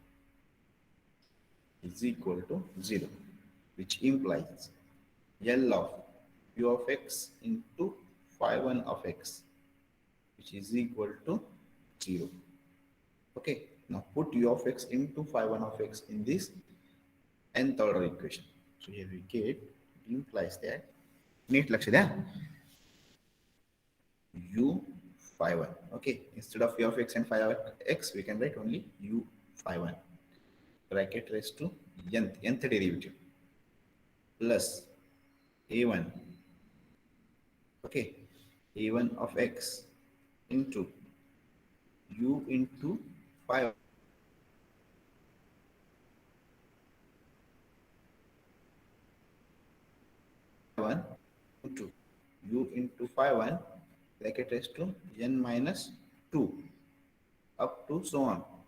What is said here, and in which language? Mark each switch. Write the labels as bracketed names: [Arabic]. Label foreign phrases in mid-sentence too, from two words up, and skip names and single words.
[English] is equal to 0, which implies L of u of x into phi 1 of x, which is equal to 0. Okay, now put u of x into phi 1 of x in this nth order equation. So here we get, it implies that, neat laksh द्या, u phi 1. Okay, instead of u of x and phi of x, we can write only u phi 1 bracket raised to nth derivative plus a1, okay, a1 of x into u into phi 1 into u into phi 1 bracket raised to n minus 2 up to so on